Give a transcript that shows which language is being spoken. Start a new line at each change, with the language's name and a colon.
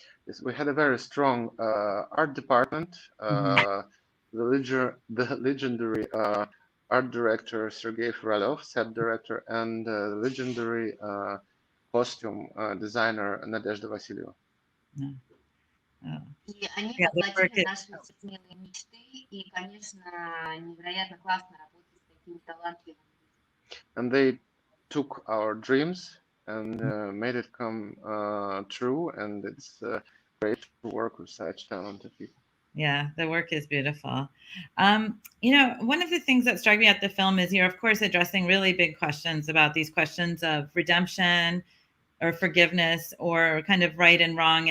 English: Yes, we had a very strong art department. The legendary art director Sergei Frolov, set director, and legendary costume designer Nadezhda Vasilyeva.
Russian: И они воплотили наши смелые мечты, и, конечно, невероятно классно работать с такими талантливыми.
English: And they took our dreams and made it come true, and it's great to work with such talented people. Yeah, the work is beautiful. One of the things that struck me at the film is you're, of course, addressing really big questions about these questions of redemption or forgiveness or kind of right and wrong.